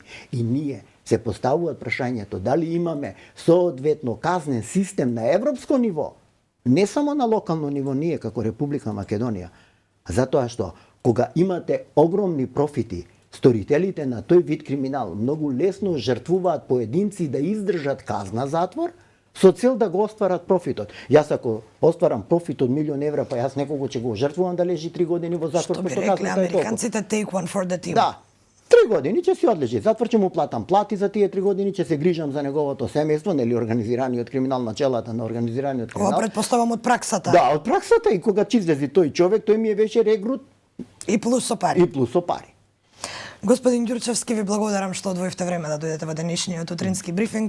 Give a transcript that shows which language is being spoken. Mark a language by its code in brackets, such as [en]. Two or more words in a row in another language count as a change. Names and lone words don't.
[mk] И ние се поставуваат прашањето дали имаме соодветно казнен систем на европско ниво, не само на локално ниво ние како Република Македонија, затоа што кога имате огромни профити, сторителите на тој вид криминал многу лесно жртвуваат поединци да издржат казна затвор со цел да го остварат профитот. Јас ако остварам профит од 1.000.000 евра, па јас некого ќе го жртвувам да лежи 3 години во затвор. Што би рекле американците, [en] take one for the team. [mk] Да. 3 години ќе си одлежи затвор, ќе му платам плати за тие 3 години, ќе се грижам за неговото семејство, нели организираниот криминал, начелата на организираниот криминал. Ова предпоставам од праксата. Да, од праксата, и кога ќе излези тој човек, тој ми е веќе регрут и плюс со пари. И плюс со пари. Господин Ѓурчевски, ви благодарам што одвоивте време да дојдете во денешниот утрински брифинг.